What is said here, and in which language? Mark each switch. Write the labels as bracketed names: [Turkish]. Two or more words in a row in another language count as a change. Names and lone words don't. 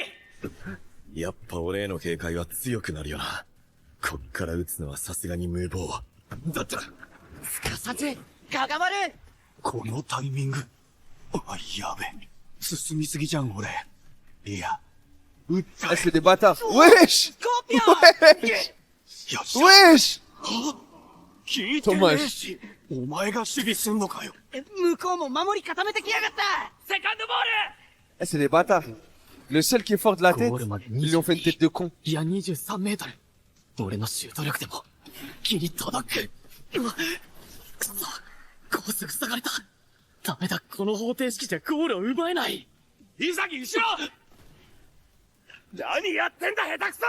[Japanese] やっぱ俺への警戒は強くなるよな。こっから撃つのはさすがに無謀。だったら、すかさず、かがまる。このタイミング。あ、やべ。進みすぎじゃん、俺。いや、撃った。 [French] C'est des bâtards. Wesh! Wesh! [Japanese] 聞いてねえし、お前が守備すんのかよ。向こうも守り固めてきやがった。セカンドボール。 [French] Eh, c'est des bâtards. Le seul qui est fort de la tête, ils lui ont fait une tête de con. [Japanese] いや、23メートル。俺のシュート力でも、ギリ届く。うわ、くそ、コース塞がれた。ダメだ、この方程式じゃゴールを奪えない。イザギ後ろ。何やってんだ下手くそ。